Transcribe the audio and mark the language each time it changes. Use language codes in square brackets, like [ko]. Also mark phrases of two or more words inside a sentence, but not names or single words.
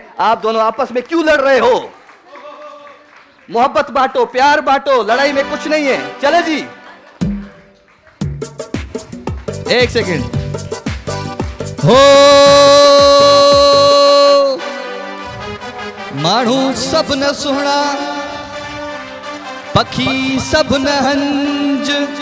[hi] आप दोनों आपस में क्यों लड़ रहे हो? मोहब्बत बांटो, प्यार बांटो, लड़ाई में कुछ नहीं है। चले जी, एक सेकंड। [sd] हो माण्हू सब न सुहिणा पखी सब न हंज